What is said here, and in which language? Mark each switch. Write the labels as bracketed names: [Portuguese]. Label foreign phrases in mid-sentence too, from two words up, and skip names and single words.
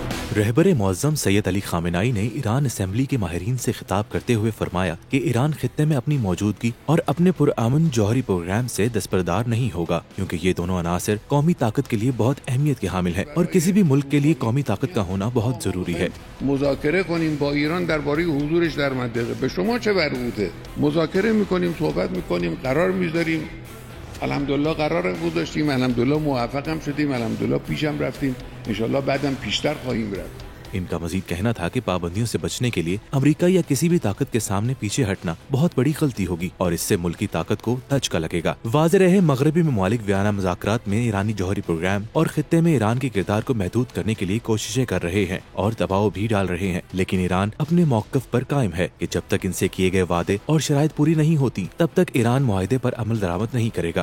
[Urdu] رہبر معظم سید علی خامنہ ای نے ایران اسمبلی کے ماہرین سے خطاب کرتے ہوئے فرمایا کہ ایران خطے میں اپنی موجودگی اور اپنے پرامن جوہری پروگرام سے دستبردار نہیں ہوگا، کیونکہ یہ دونوں عناصر قومی طاقت کے لیے بہت اہمیت کے حامل ہیں اور کسی بھی ملک کے لیے قومی طاقت کا ہونا بہت ضروری ہے. [Persian] مذاکره کنیم با ایران درباره حضورش در منطقه. به شما چه مربوطه؟ مذاکره میکنیم، صحبت میکنیم، قرار میذاریم. الحمدلله قرار گذاشتیم، الحمدلله موفقم شدیم، الحمدلله پیشم رفتیم، انشالله بعدم پیشتر خواهیم رفت. [Urdu] ان کا مزید کہنا تھا کہ پابندیوں سے بچنے کے لیے امریکہ یا کسی بھی طاقت کے سامنے پیچھے ہٹنا بہت بڑی غلطی ہوگی اور اس سے ملک کی طاقت کو دھچکا لگے گا. واضح رہے مغربی ممالک ویانا مذاکرات میں ایرانی جوہری پروگرام اور خطے میں ایران کے کردار کو محدود کرنے کے لیے کوششیں کر رہے ہیں اور دباؤ بھی ڈال رہے ہیں، لیکن ایران اپنے موقف پر قائم ہے کہ جب تک ان سے کیے گئے وعدے اور شرائط پوری نہیں ہوتی تب تک ایران معاہدے پر عمل درآمد نہیں کرے گا.